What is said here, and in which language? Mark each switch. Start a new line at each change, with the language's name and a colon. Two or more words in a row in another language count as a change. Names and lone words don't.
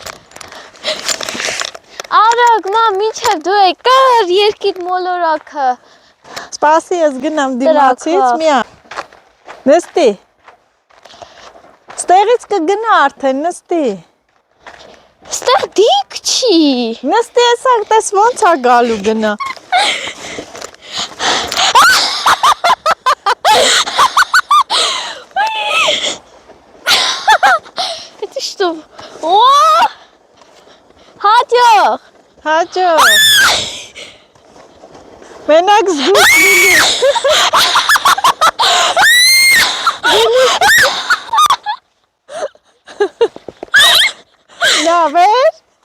Armenian: Արագ, մամ, մինչև դու եկար երկիտ մոլորակը։ Սպասի ես գնամ դիմացից, միա։ Նստի։ Ստեղից կգնա արդեն, նստի։ Ստեղ դիք չի։ Նստի եսակ, տես ոնց ա գալու գնա։
Russian: Это что? О!
Armenian: Հաջող։ Հաջող։ Մենակ զգուշ Լիլիթ։ Լավ էր։